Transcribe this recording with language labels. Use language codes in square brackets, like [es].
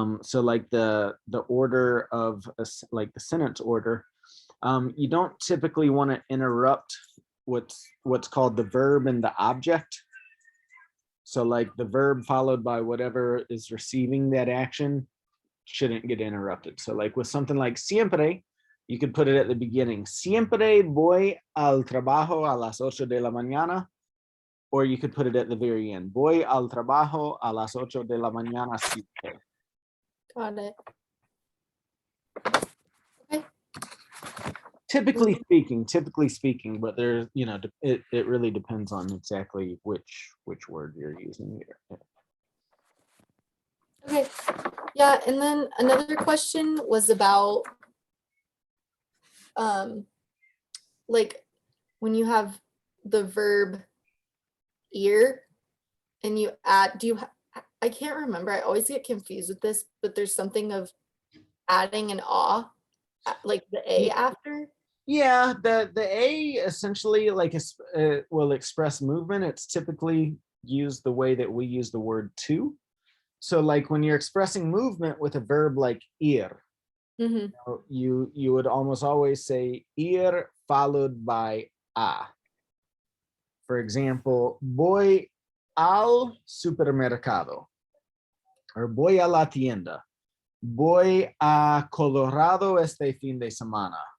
[en] So like the order of like the sentence order, you don't typically want to interrupt what's called the verb and the object. So like the verb followed by whatever is receiving that action shouldn't get interrupted. So like with something like siempre, you could put it at the beginning. [es] Siempre voy al trabajo a las 8 de la mañana. [en] Or you could put it at the very end. [es] Voy al trabajo a las 8 de la mañana siempre. [en] Got it. Okay. Typically speaking, but there's, you know, it really depends on exactly which word you're using here. Okay. Yeah, and then another question was about like when you have the verb ir and you add, I can't remember, I always get confused with this, but there's something of adding an like the a after. Yeah, the a essentially like will express movement. It's typically used the way that we use the word to. So like when you're expressing movement with a verb like ir, you would almost always say ir followed by a. For example, [es] voy al supermercado, or voy a la tienda, voy a Colorado este fin de semana.